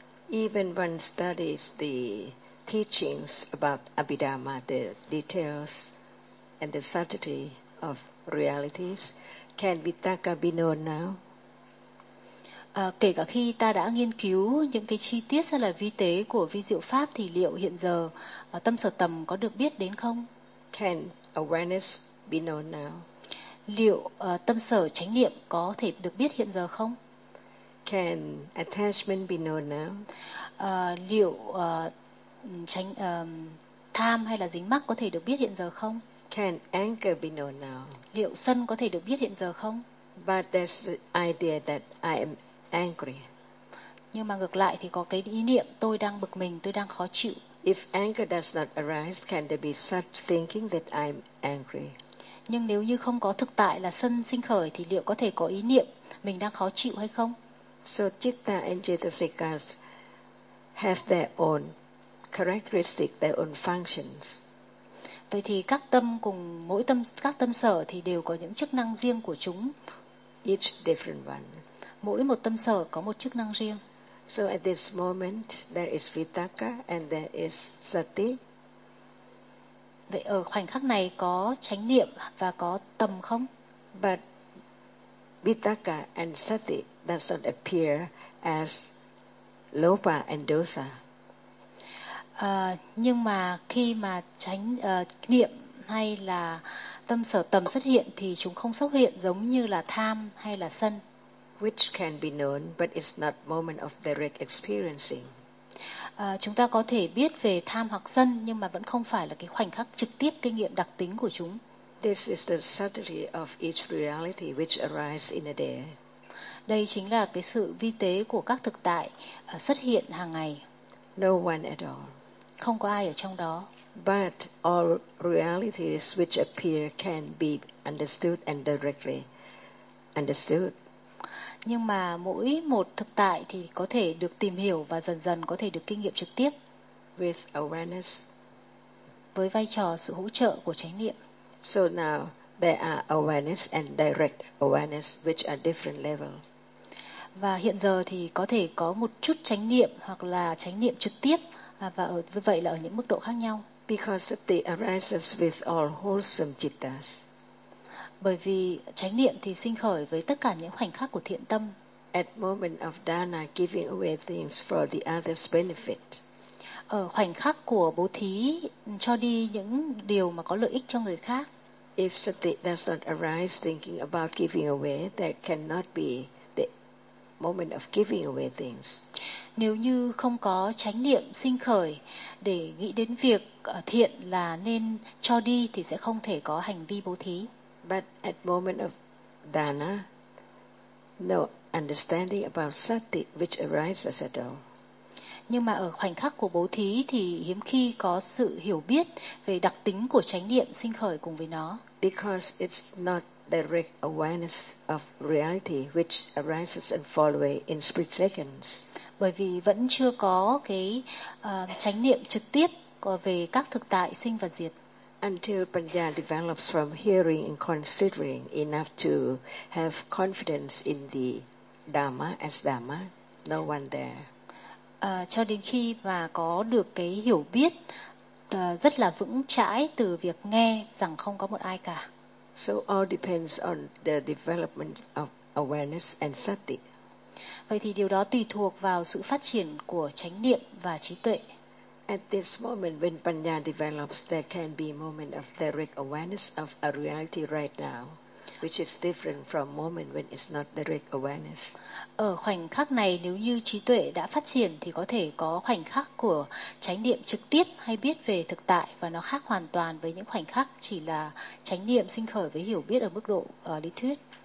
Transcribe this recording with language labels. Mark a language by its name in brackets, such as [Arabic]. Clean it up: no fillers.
[English] Even one studies the teachings about Abhidhamma, the details and the subtlety of realities, can vitaka be known now? [Vietnamese] Kể cả khi ta đã nghiên cứu những cái chi tiết hay là vi tế của vi diệu pháp thì liệu hiện giờ tâm sở tầm có được biết đến không? [English] Can awareness be known now? [Vietnamese] Liệu tâm sở chánh niệm có thể được biết hiện giờ không? [English] Can attachment be known now? [Vietnamese] Liệu chánh tham hay là dính mắc có thể được biết hiện giờ không? [English] Can anger be known now? [Vietnamese] Liệu sân có thể được biết hiện giờ không? [English] But there's the idea that I am angry. [Vietnamese] Nhưng mà ngược lại thì có cái ý niệm tôi đang bực mình, tôi đang khó chịu. [English] If anger does not arise, can there be such thinking that I'm angry? [Vietnamese] Nhưng nếu như không có thực tại là sân sinh khởi thì liệu có thể có ý niệm mình đang khó chịu hay không? [English] So citta and cetasikas have their own characteristics, their own functions. [Vietnamese] Vậy thì các tâm cùng mỗi tâm các tâm sở thì đều có những chức năng riêng của chúng. [English] Each different one. [Vietnamese] Mỗi một tâm sở có một chức năng riêng. [English] So at this moment there is vitaka and there is sati. [Vietnamese] Vậy ở khoảnh khắc này có chánh niệm và có tâm không? [English] But vitaka and sati does not appear as lobha and dosa. [Vietnamese] Nhưng mà khi mà chánh niệm hay là tâm sở tầm xuất hiện thì chúng không xuất hiện giống như là tham hay là sân. [English] Which can be known, but it's not moment of direct experiencing. [Vietnamese] Chúng ta có thể biết về tham hoặc sân, nhưng mà vẫn không phải là cái khoảnh khắc trực tiếp kinh nghiệm đặc tính của chúng. [English] This is the subtlety of each reality which arises in a day. [Vietnamese] Đây chính là cái sự vi tế của các thực tại xuất hiện hàng ngày. [English] No one at all. [Vietnamese] Không có ai ở trong đó. [English] But all realities which appear can be understood and directly understood. [Vietnamese] Nhưng mà mỗi một thực tại thì có thể được tìm hiểu và dần dần có thể được kinh nghiệm trực tiếp. [English] With awareness. [Vietnamese] Với vai trò sự hỗ trợ của chánh niệm. [English] So now there are awareness and direct awareness which are different level. [Vietnamese] Và hiện giờ thì có thể có một chút chánh niệm hoặc là chánh niệm trực tiếp và ở với vậy là ở những mức độ khác nhau. [English] Because it arises with all wholesome cittas. [Vietnamese] Bởi vì chánh niệm thì sinh khởi với tất cả những khoảnh khắc của thiện tâm. [English] At moment of dana, giving away things for the other's benefit. [Vietnamese] Ở khoảnh khắc của bố thí cho đi những điều mà có lợi ích cho người khác. [English] If sati does not arise thinking about giving away, there cannot be the moment of giving away things. [Vietnamese] Nếu như không có chánh niệm sinh khởi để nghĩ đến việc thiện là nên cho đi thì sẽ không thể có hành vi bố thí. [English] But at moment of dana, no understanding about sati which arises at all. [Vietnamese] Nhưng mà ở khoảnh khắc của bố thí thì hiếm khi có sự hiểu biết về đặc tính của chánh niệm sinh khởi cùng với nó. [English] Because it's not direct awareness of reality which arises and falls away in split seconds. [Vietnamese] Bởi vì vẫn chưa có cái chánh niệm trực tiếp về các thực tại sinh và diệt. [English] Until Panya develops from hearing and considering enough to have confidence in the Dhamma as Dhamma, no one there. [Vietnamese] Cho đến khi mà có được cái hiểu biết rất là vững chãi từ việc nghe rằng không có một ai cả. [English] So all depends on the development of awareness and sati. [Vietnamese] Vậy thì điều đó tùy thuộc vào sự phát triển của chánh niệm và trí tuệ. [English] At this moment when Panya develops, there can be moment of direct awareness of a reality right now, which is different from moment when it's not direct awareness. [Vietnamese] Ở khoảnh khắc này, nếu như trí tuệ đã phát triển thì có thể có khoảnh khắc của chánh niệm trực tiếp hay biết về thực tại và nó khác hoàn toàn với những khoảnh khắc chỉ là chánh niệm sinh khởi với hiểu biết ở mức độ lý thuyết.